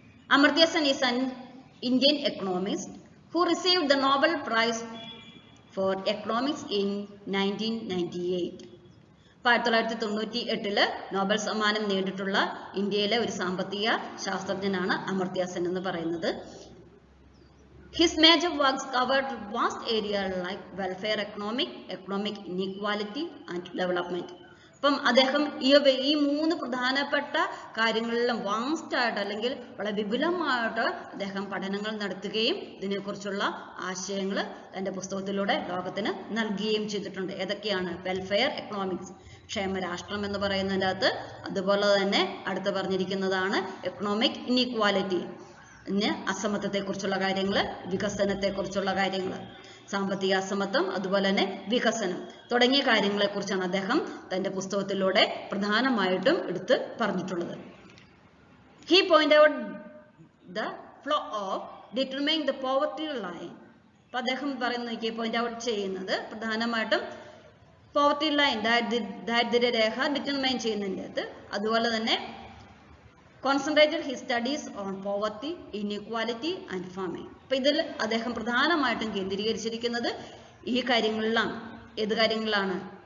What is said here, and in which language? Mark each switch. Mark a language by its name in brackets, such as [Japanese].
[English] Amartya Sen is an Indian economist who received the Nobel Prize for Economics in 1998. [Malayalam] 1998 Nobel സമ്മാനം നേടിയിട്ടുള്ള ഇന്ത്യയിലെ ഒരു സാമ്പത്തിക ശാസ്ത്രജ്ഞനാണ് അമർത്യ സെൻ എന്ന് പറയുന്നത്. [English] His major works covered vast areas like welfare economic inequality and development. [Malayalam] അപ്പം അദ്ദേഹം ഈ 3 പ്രധാനപ്പെട്ട കാര്യങ്ങളിലും വാസ്റ്റ് ആയിട്ട് അല്ലെങ്കിൽ വളരെ വിപുലമായിട്ട് അദ്ദേഹം പഠനങ്ങൾ നടത്തുകയും ഇതിനെക്കുറിച്ചുള്ള ആശയങ്ങൾ തന്റെ പുസ്തകത്തിലൂടെ ലോകത്തിന് നൽകുകയും ചെയ്തിട്ടുണ്ട്. ഏതൊക്കെയാണ്? വെൽഫെയർ എക്കണോമിക്സ്, ക്ഷേമരാഷ്ട്രം എന്ന് പറയുന്നതിൻ്റെ അകത്ത്, അതുപോലെ തന്നെ അടുത്ത് പറഞ്ഞിരിക്കുന്നതാണ് എക്കണോമിക് ഇനീക്വാലിറ്റി, പിന്നെ അസമത്വത്തെക്കുറിച്ചുള്ള കാര്യങ്ങൾ, വികസനത്തെക്കുറിച്ചുള്ള കാര്യങ്ങൾ, സാമ്പത്തിക അസമത്വം അതുപോലെ തന്നെ വികസനം തുടങ്ങിയ കാര്യങ്ങളെക്കുറിച്ചാണ് അദ്ദേഹം തന്റെ പുസ്തകത്തിലൂടെ പ്രധാനമായിട്ടും എടുത്ത് പറഞ്ഞിട്ടുള്ളത്. [English] He pointed out the flaw of determining the poverty line. [Malayalam] അപ്പൊ അദ്ദേഹം പറയുന്ന പോയിന്റ് ഔട്ട് ചെയ്യുന്നത് പ്രധാനമായിട്ടും പോവർട്ടി ലൈൻ, ദാരിദ്ര്യരേഖ ഡിറ്റർമൈൻ ചെയ്യുന്നതിൻ്റെ അതുപോലെ തന്നെ [English] concentrated his studies on poverty, inequality and farming. [Malayalam] അപ്പൊ ഇതിൽ അദ്ദേഹം പ്രധാനമായിട്ടും കേന്ദ്രീകരിച്ചിരിക്കുന്നത് ഈ കാര്യങ്ങളിലാണ്. ഏത് കാര്യങ്ങളാണ്?